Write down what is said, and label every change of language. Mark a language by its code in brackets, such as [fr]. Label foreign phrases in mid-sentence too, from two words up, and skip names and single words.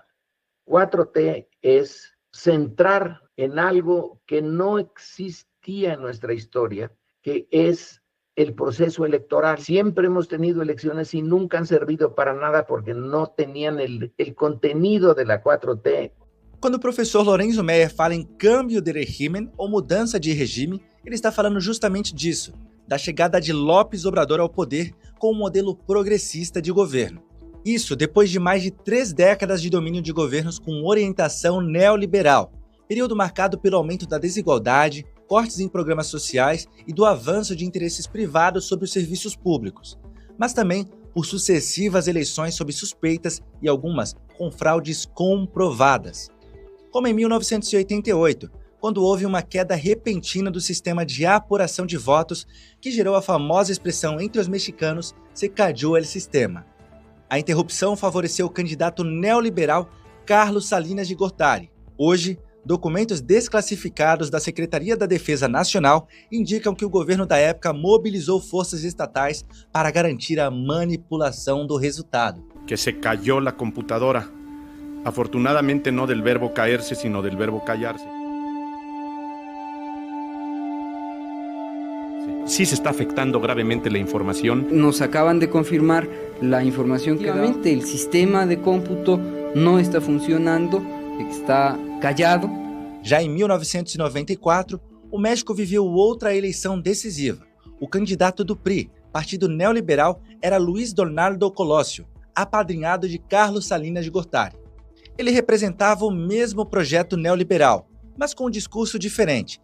[es] 4T es centrar en algo que no existía en nuestra historia, que es el proceso electoral. Siempre hemos tenido elecciones y nunca han servido para nada porque no tenían el contenido de la 4T. [pt] Quando o professor Lorenzo Meyer fala em câmbio de regime ou mudança de regime, ele está falando justamente disso, da chegada de López Obrador ao poder com um modelo progressista de governo. Isso depois de mais de 3 décadas de domínio de governos com orientação neoliberal, período marcado pelo aumento da desigualdade, cortes em programas sociais e do avanço de interesses privados sobre os serviços públicos, mas também por sucessivas eleições sob suspeitas e algumas com fraudes comprovadas. Como em 1988, quando houve uma queda repentina do sistema de apuração de votos que gerou a famosa expressão entre os mexicanos [es] "se cayó el sistema". [pt] A interrupção favoreceu o candidato neoliberal Carlos Salinas de Gortari. Hoje, documentos desclassificados da Secretaria da Defesa Nacional indicam que o governo da época mobilizou forças estatais para garantir a manipulação do resultado. [es] Que se cayó la computadora. Afortunadamente no del verbo caerse, sino del verbo callarse. Sí se está afectando gravemente la información. Nos acaban de confirmar la información que realmente el sistema de cómputo no está funcionando, está callado. [pt] Já em 1994, o México viveu outra eleição decisiva. O candidato do PRI, Partido Neoliberal, era Luiz Donaldo Colosio, apadrinhado de Carlos Salinas de Gortari. Ele representava o mesmo projeto neoliberal, mas com um discurso diferente.